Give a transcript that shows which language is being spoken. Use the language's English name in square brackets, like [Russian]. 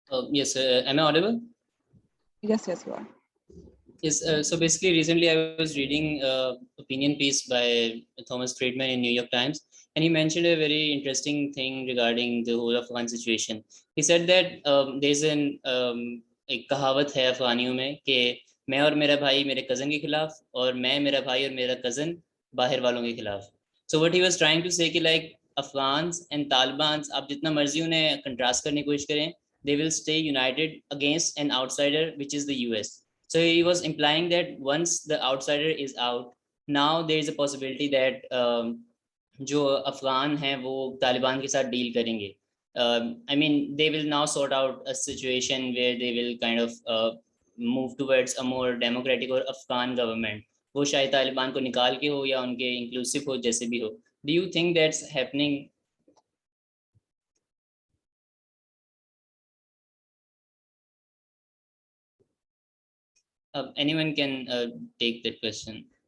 [English] Yes, am I audible? Yes, yes, you are. Yes, so basically recently I was reading opinion piece by Thomas Friedman in New York Times, and he mentioned a very interesting thing regarding the whole Afghan situation. He said that there's [Hindi] एक कहावत है अफगानियों में कि मैं और मेरा भाई मेरे कज़न के खिलाफ और मैं मेरा भाई और मेरा कज़न बाहर वालों के खिलाफ. [English] So what he was trying to say [Hindi] कि [English] like Afghans and Talibans [Hindi] आप जितना मर्जी उन्हें कंट्रास्ट करने की कोशिश करें, [English] they will stay united against an outsider which is the US. So he was implying that once the outsider is out, now there is a possibility that [Hindi] जो अफगान हैं वो तालिबान के साथ डील करेंगे. [English] I mean, they will now sort out a situation where they will kind of move towards a more democratic or Afghan government. [Hindi] वो शायद तालिबान को निकाल के हो या उनके इंक्लूसिव हो, जैसे भी हो. [English] Do you think that's happening? Anyone can take that question.